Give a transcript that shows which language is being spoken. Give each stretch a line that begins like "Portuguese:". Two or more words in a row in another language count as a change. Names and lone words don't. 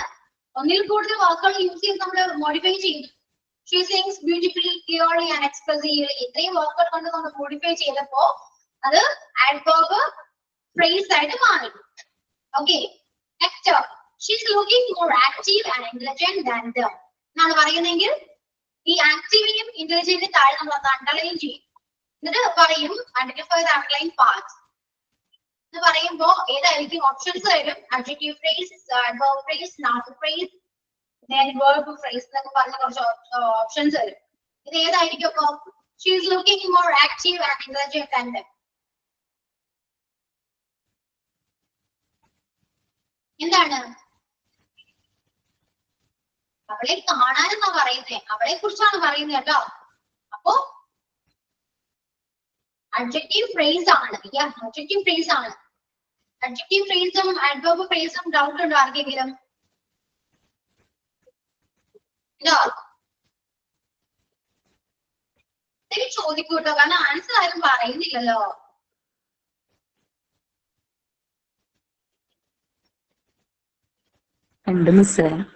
Malayalam: ഒന്നിൽ കൂടുതൽ വാക്കുകൾ യൂസ് ചെയ്ത് നമ്മൾ മോഡിഫൈ ചെയ്തു.
English: She sings beautifully, clearly and expressively
Malayalam: ഇത്രയും വാക്കുകൾ കൊണ്ട് നമ്മൾ മോഡിഫൈ ചെയ്തപ്പോ അത്
English: adverb phrase
Malayalam: ആയിട്ട് മാറി.
English: Okay. Next, she is looking more active and intelligent than them
Malayalam: എന്നാണ് പറയുന്നെങ്കിൽ ഈ ആക്റ്റീവിനെയും ഇന്റലിജന്റിനും താഴെ നമ്മൾ അണ്ടർലൈൻ ചെയ്യും. എന്നിട്ട് പറയും
English: identify the underline parts
Malayalam: എന്ന് പറയുമ്പോ ഏതായിരിക്കും ഓപ്ഷൻസ് വരും?
English: adjective phrase, adverb phrase, noun phrase, then verb phrase
Malayalam: എന്നൊക്കെ പറഞ്ഞ കുറച്ച് ഓപ്ഷൻസ് വരും. ഇത് ഏതായിരിക്കും അപ്പൊ?
English: She is looking more active and intelligent than them.
Malayalam: എന്താണ്? അവളെ കാണാനെന്നാ പറയുന്നേ. അവളെ കുറിച്ചാണ് പറയുന്നത് കേട്ടോ. അപ്പോ
English: adjective phrase
Malayalam: ആണ്.
English: adjective phrase
Malayalam: ആണ്.
English: adjective phrase
Malayalam: ഉം
English: adverb phrase
Malayalam: ഉം ഡൗട്ട് ഉണ്ടോ ആർക്കെങ്കിലും? ഇല്ല. ഇതൊക്കെ ചോദിക്കൂട്ടോ, കാരണം ആൻസർ ആരും പറയുന്നില്ലല്ലോ. ഉണ്ട് മിസ്സേ.